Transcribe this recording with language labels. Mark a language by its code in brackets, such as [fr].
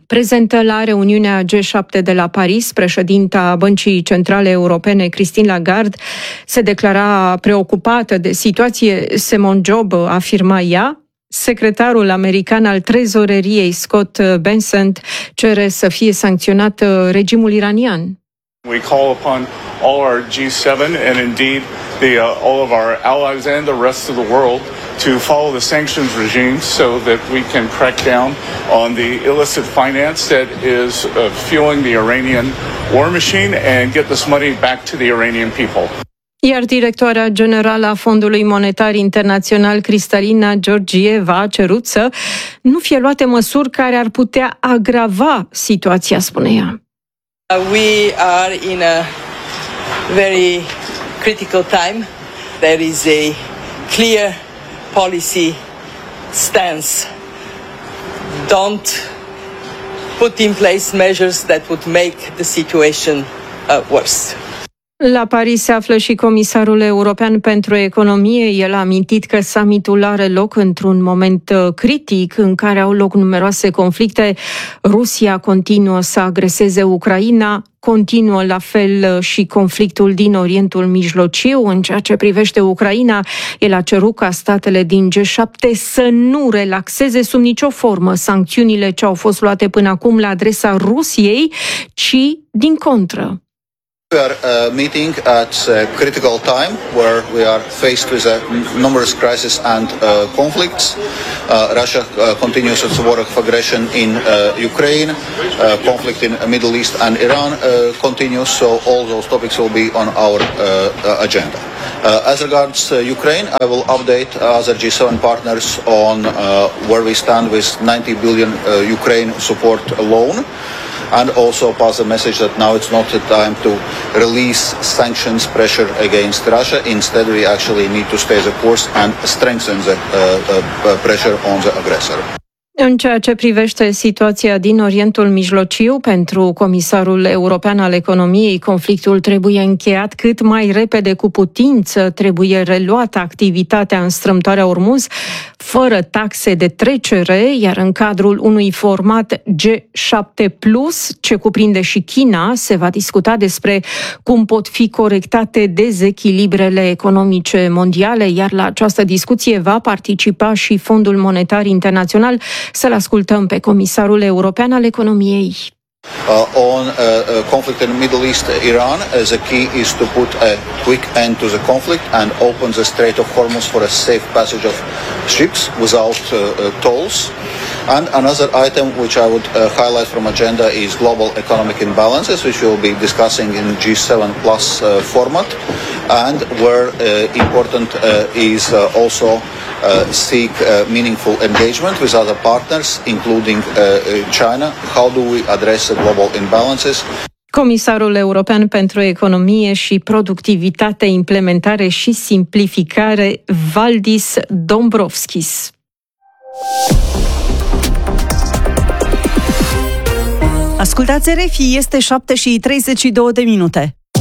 [ro] Prezentă la reuniunea G7 de la Paris, președinta Băncii Centrale Europene, Christine Lagarde, se declara preocupată de situație. Simone Jobe afirma ea. Secretarul american al trezoreriei, Scott Bessent, cere să fie sancționat regimul iranian. [en] We call upon all our G7 and indeed all of our allies and the rest of the world to follow the sanctions regime so that we can crack down on the illicit finance that is fueling the Iranian war machine and get this money back to the Iranian people. [ro] Iar directoarea generală a Fondului Monetar Internațional, Cristalina Georgieva, a cerut să nu fie luate măsuri care ar putea agrava situația, spune ea. [en] We are in a very critical time. There is a clear policy stance. Don't put in place measures that would make the situation worse. [ro] La Paris se află și comisarul european pentru economie. El a amintit că summitul are loc într-un moment critic în care au loc numeroase conflicte. Rusia continuă să agreseze Ucraina, continuă la fel și conflictul din Orientul Mijlociu. În ceea ce privește Ucraina, el a cerut ca statele din G7 să nu relaxeze sub nicio formă sancțiunile ce au fost luate până acum la adresa Rusiei, ci din contră. [en] We are meeting at a critical time where we are faced with a numerous crises and conflicts. Russia continues its war of aggression in Ukraine, conflict in Middle East and Iran continues, so all those topics will be on our agenda. As regards Ukraine, I will update other G7 partners on where we stand with 90 billion Ukraine support loan. And also pass a message that now it's not the time to release sanctions pressure against Russia. Instead, we actually need to stay the course and strengthen the pressure on the aggressor. [ro] În ceea ce privește situația din Orientul Mijlociu, pentru Comisarul European al Economiei, conflictul trebuie încheiat cât mai repede cu putință, trebuie reluată activitatea în strâmtoarea Ormuz, fără taxe de trecere, iar în cadrul unui format G7+, ce cuprinde și China, se va discuta despre cum pot fi corectate dezechilibrele economice mondiale, iar la această discuție va participa și Fondul Monetar Internațional. Să-l ascultăm pe Comisarul European al Economiei. [en] On conflict in the Middle East, Iran, the key is to put a quick end to the conflict and open the Strait of Hormuz for a safe passage of ships without tolls. And another item which I would highlight from agenda is global economic imbalances, which we'll be discussing in G7 plus format, and where important is also seek meaningful engagement with other partners, including China. How do we address the global imbalances? [ro] Comisarul European pentru Economie și Productivitate, Implementare și Simplificare, Valdis Dombrovskis. Ascultați RFI, este 7:32.